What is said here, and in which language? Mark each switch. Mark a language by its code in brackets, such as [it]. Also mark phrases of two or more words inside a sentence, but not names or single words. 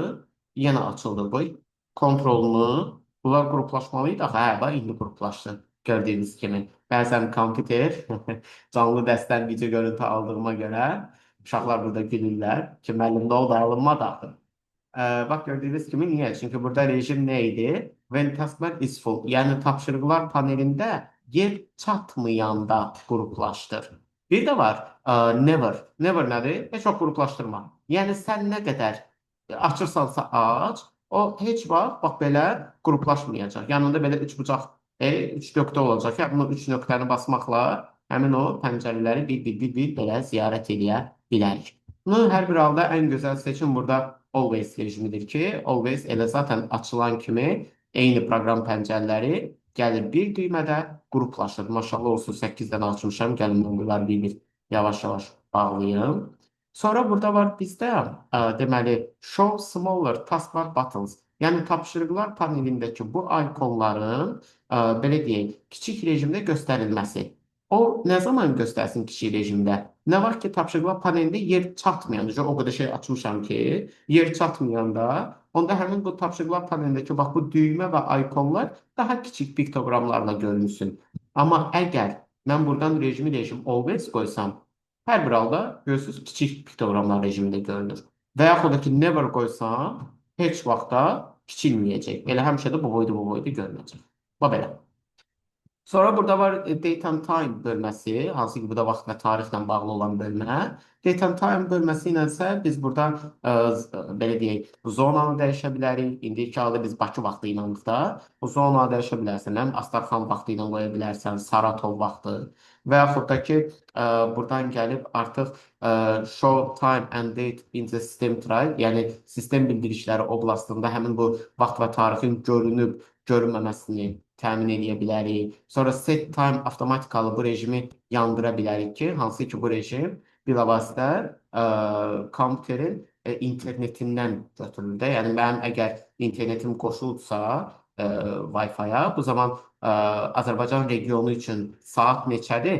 [az] Yenə açıldı bu. Kontrolunu. Bunlar qruplaşmalıydı. Hə, bax, indi qruplaşdı. Gördüyünüz kimi. Bəzən kompüter canlı dəstən video görüntü aldığıma görə uşaqlar burada gülürlər ki, müəllim nə oldu, alınmadı axı. Bax, gördüyünüz kimi niyə? Çünki burada rejim nə idi? [en] When taskbar is full. [az] Yəni tapşırıqlar panelində yer çatmayanda qruplaşdır. Bir də var never. Never nədir? Heç vaxt qruplaşdırma. Yəni sən nə qədər açırsansa aç, o heç vaxt bax belə qruplaşmayacaq. Yanında belə üç bucaq, üç nöqtə olacaq. Yəni bunu üç nöqtəni basmaqla həmin o pəncərələri bir belə ziyarət edə bilərik. Bunun hər bir halda ən gözəl seçim burada always rejimidir ki, always elə zaten açılan kimi eyni proqram pəncərələri gəlir bir düymədə qruplaşır. Maşallah olsun 8 dənə açmışam. Gəlin mən bunları bir yavaş-yavaş bağlayım. Sonra burada var bizdə deməli [en] show smaller taskbar buttons. [az] Yəni tapşırıqlar panelindəki bu ikonların belə deyək, kiçik rejimdə göstərilməsi. O nə zaman göstərsin kiçik rejimdə? Nə var ki, tapşırıqlar panelində yer çatmayanda, o qədər şey açmışam ki, yer çatmayanda, onda həmin bu tapşırıqlar panelindəki bax bu düymə və ikonlar daha kiçik piktogramlarla görünsün. Amma əgər mən buradan rejim always qoysam, hər bir halda görürsünüz kiçik piktoqramlar rejimində görünür. Və yaxud da ki, never qoysam, heç vaxtda kiçilməyəcək. Elə həmişə də bu boyda görünəcək. Bax belə. Sonra burada var [en] date and time [az] bölməsi, hansı ki bu da vaxt və tarixlə bağlı olan bölmə. [en] Date and time [az] bölməsi ilə isə biz burada belə deyək, zonanı dəyişə bilərik. İndiki halda biz Bakı vaxtı ilə da bu zonanı dəyişə bilərsən. Həm Astaraxan vaxtı ilə qoya bilərsən, Saratov vaxtı və yaxud da ki buradan gəlib artıq [en] show time and date in the system try, [az] yəni sistem bildirişləri oblastında həmin bu vaxt və tarixin görünüb görünməməsini təmin edə bilərik. Sonra [en] set time [az] avtomatikalı bu rejimi yandıra bilərik ki, hansı ki bu rejim bilavasitə kompüterin internetindən götürülür də. Yəni mənim əgər internetim qoşulsa Wi-Fi-ya, bu zaman Azərbaycan regionu üçün saat neçədir?